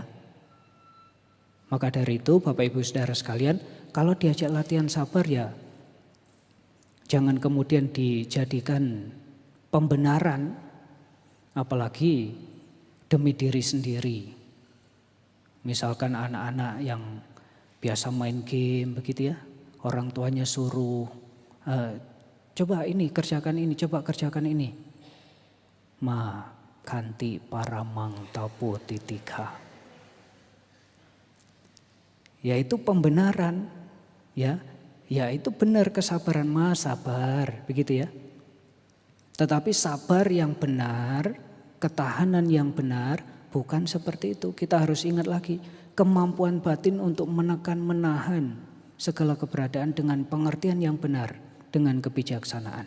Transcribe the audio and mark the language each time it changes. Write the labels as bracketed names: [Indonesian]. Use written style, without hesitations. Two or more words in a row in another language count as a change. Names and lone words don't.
[Indonesian] Maka dari itu Bapak Ibu Saudara sekalian, kalau diajak latihan sabar ya jangan kemudian dijadikan pembenaran, apalagi demi diri sendiri. Misalkan anak-anak yang biasa main game begitu ya, orang tuanya suruh coba ini kerjakan ini, coba kerjakan ini. [Pali] Ma kanti paramang tapo titika. [Indonesian] Yaitu pembenaran, ya itu benar kesabaran, ma sabar begitu ya. Tetapi sabar yang benar, ketahanan yang benar bukan seperti itu. Kita harus ingat lagi, kemampuan batin untuk menekan, menahan segala keberadaan dengan pengertian yang benar, dengan kebijaksanaan.